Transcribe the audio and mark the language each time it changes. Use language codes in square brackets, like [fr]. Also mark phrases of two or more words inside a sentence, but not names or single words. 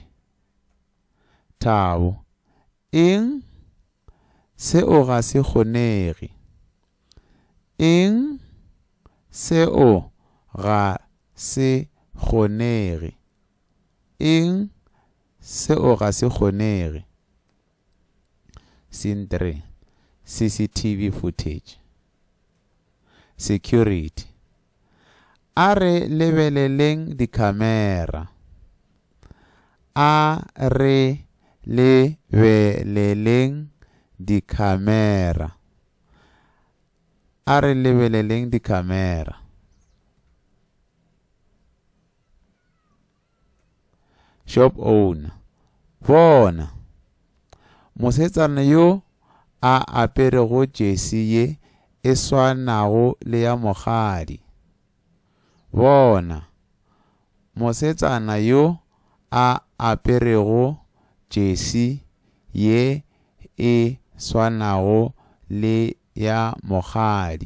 [nso] Thabo, eng seo ga se kgonege? Eng seo ga se kgonege? Eng seo ga se kgonege? [en] Scene 3. CCTV footage. Security. [nso] A re lebeleleng di-camera. A re lebeleleng di-camera. A re lebeleleng di-camera. [en] Shop owner. [nso] Bona, mosetsana yo a aperego jesi ye e swanago le ya mokgadi. Bona, mosetsana yo a aperego jesi ye e swanago le ya mokgadi.